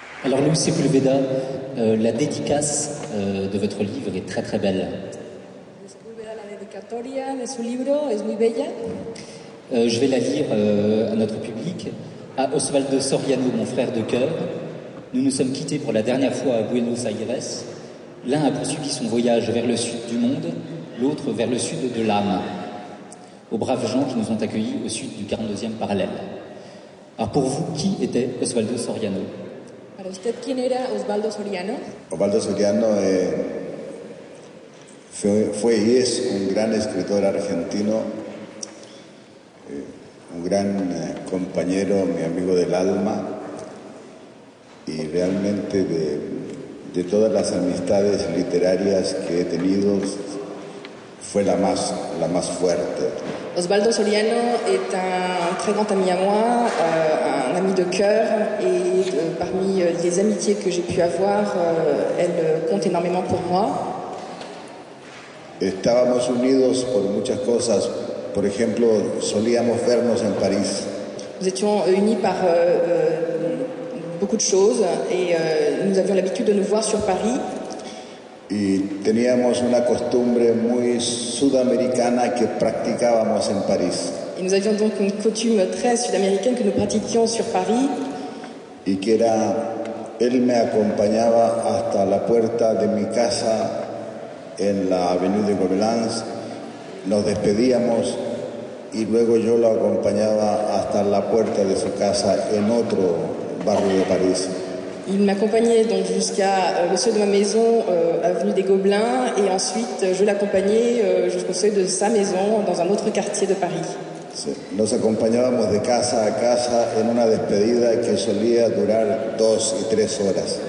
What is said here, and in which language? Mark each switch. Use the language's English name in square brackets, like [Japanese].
[French] Alors Luis Sepúlveda, la dédicace de votre livre est très très belle. [Spanish] La dedicatoria de su libro es muy bella. [French] Je vais la lire à notre public. À Osvaldo Soriano, mon frère de cœur, nous nous sommes quittés pour la dernière fois à Buenos Aires. L'un a poursuivi son voyage vers le sud du monde, l'autre vers le sud de l'âme. Aux braves gens qui nous ont accueillis au sud du 42e parallèle. Alors pour vous, qui était Osvaldo Soriano? [Spanish] Para usted, ¿quién era Osvaldo Soriano? Osvaldo Soriano fue y es un gran escritor argentino, un gran compañero, mi amigo del alma, y realmente de todas las amistades literarias que he tenido, fue la más fuerte. [French] Osvaldo Soriano est un très grand ami à moi, un ami de cœur, et parmi les amitiés que j'ai pu avoir, elle compte énormément pour moi. [Spanish] Estábamos unidos por muchas cosas, por ejemplo, solíamos vernos en París. [French] Nous étions unis par beaucoup de choses, et nous avions l'habitude de nous voir sur Paris. [Spanish] Y teníamos una costumbre muy sudamericana que practicábamos en París. [French] Et nous avions donc une coutume très sud-américaine que nous pratiquions sur Paris. [Spanish] Y que era, él me acompañaba hasta la puerta de mi casa en la Avenida de Gobelins, nos despedíamos y luego yo lo acompañaba hasta la puerta de su casa en otro barrio de París. [French] Il m'accompagnait donc jusqu'à le seuil de ma maison, avenue des Gobelins, et ensuite je l'accompagnais jusqu'au seuil de sa maison dans un autre quartier de Paris. [Spanish] Sí. Nos acompañábamos de casa a casa en una despedida que solía durar 2 y 3 horas.